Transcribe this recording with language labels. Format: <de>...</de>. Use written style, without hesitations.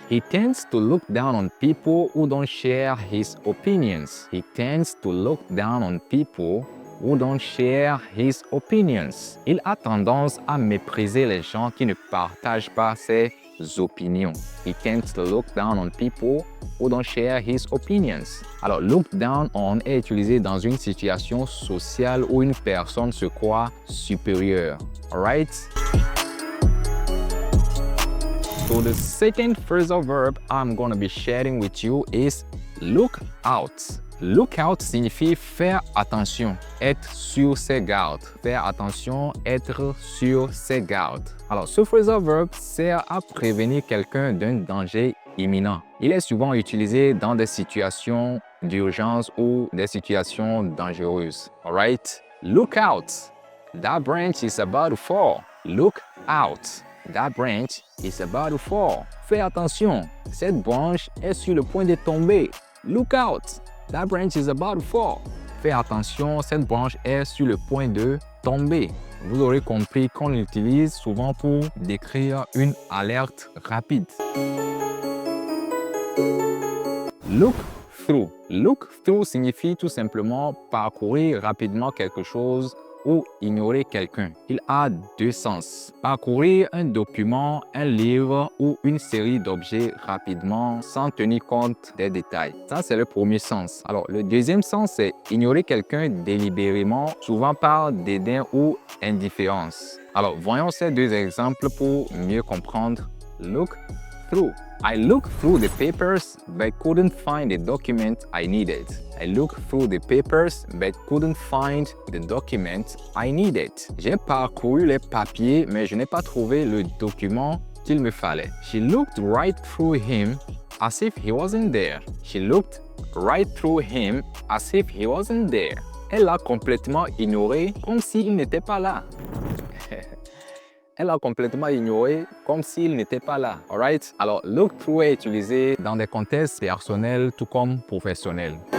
<en>He tends to look down on people who don't share his opinions. He tends to look down on people who don't share his opinions.</en> <fr>Il a tendance à mépriser les gens qui ne partagent pas ses opinions.</fr> <en>He tends to look down on people who don't share his opinions.</en> <fr>Alors, look down on est utilisé dans une situation sociale où une personne se croit supérieure.</fr> <en>Alright? So the second phrasal verb I'm going to be sharing with you is look out.</en> <fr>Look out signifie faire attention, être sur ses gardes. Faire attention, être sur ses gardes. Alors, ce phrasal verb sert à prévenir quelqu'un d'un danger imminent. Il est souvent utilisé dans des situations d'urgence ou des situations dangereuses.</fr> <en>Alright? Look out. That branch is about to fall. Look out. That branch is about to fall.</en> <fr>Fais attention, cette branche est sur le point de tomber.</fr> <en>Look out. That branch is about to fall.</en> <fr>Fais attention, cette branche est sur le point de tomber. Vous aurez compris qu'on l'utilise souvent pour décrire une alerte rapide. Look through. Look through signifie tout simplement parcourir rapidement quelque chose ou ignorer quelqu'un. Il a deux sens. Parcourir un document, un livre ou une série d'objets rapidement sans tenir compte des détails. Ça, c'est le premier sens. Alors, le deuxième sens, c'est ignorer quelqu'un délibérément, souvent par dédain ou indifférence. Alors, voyons ces deux exemples pour mieux comprendre.</fr> <en>Look through. I looked through the papers but couldn't find the document I needed. I looked through the papers but couldn't find the document I needed.</en> <fr>J'ai parcouru les papiers mais je n'ai pas trouvé le document qu'il me fallait.</fr> <en>She looked right through him as if he wasn't there. She looked right through him as if he wasn't there.</en> <fr>Elle l'a complètement ignoré comme s'il n'était pas là. Elle a complètement ignoré comme s'il n'était pas là.</fr> <en>Alright?</en> <fr>Alors, look through est utilisé dans des contextes personnels tout comme professionnels.</fr>